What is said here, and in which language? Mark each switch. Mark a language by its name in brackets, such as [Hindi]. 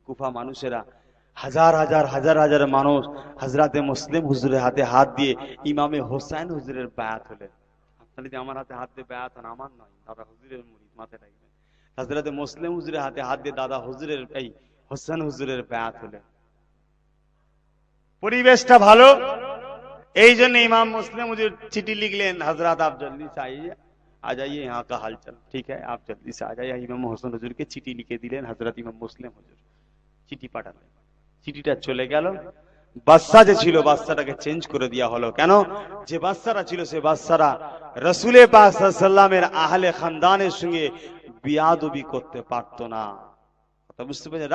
[Bangla] কুফা মানুষেরা হাজার হাজার হাজার হাজার মানুষ হযরতে মুসলিম হুজুরের হাতে হাত দিয়ে ইমামে হোসাইন হুজুরের বায়াত হলেন। আপনারা যদি আমার হাতে হাত দিয়ে বায়াত হন, আমার নয়, দাদা হুজুরের মুরিদ, মাথায় রাখবেন। হযরতে মুসলিম হুজুরের হাতে হাত দিয়ে দাদা হুজুরের, এই হোসেন হুজুরের বায়াত হলেন। পরিবেশটা ভালো, এই জন্য ইমাম মুসলিম হুজুর চিঠি লিখলেন, [Hindi] हजरत आप जल्दी से आइए, आ जाइए, यहाँ का हालचाल ठीक है, आप जल्दी से आ जाइए। [Bangla] ইমাম হোসেন হুজুরকে চিঠি লিখে দিলেন হযরত ইমাম মুসলিম হুজুর, চিঠি পাঠালেন। চিঠিটা চলে গেল, বাচ্চা যে ছিল বাচ্চাটাকে চেঞ্জ করে দেওয়া হলো। কেন? যে বাচ্চারা ছিল সে বাচ্চারা রাসূলে পাক সাল্লাল্লাহু আলাইহি ওয়াসাল্লামের আহলে খানদানের সঙ্গে বিয়াদবি করতে পারতো না, কথা বুঝতে পেরেছেন?